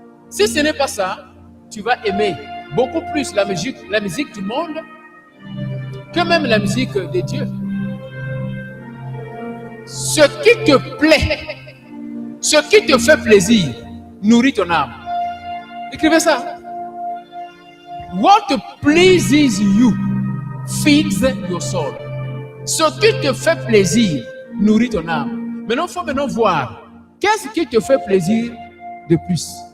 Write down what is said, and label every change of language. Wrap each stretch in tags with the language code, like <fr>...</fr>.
<fr>Si ce n'est pas ça, tu vas aimer beaucoup plus la musique du monde que même la musique de Dieu. Ce qui te plaît, ce qui te fait plaisir, nourrit ton âme. Écrivez ça.</fr> <en>What pleases you feeds your soul.</en> <fr>Ce qui te fait plaisir nourrit ton âme. Maintenant, il faut voir qu'est-ce qui te fait plaisir de plus.</fr>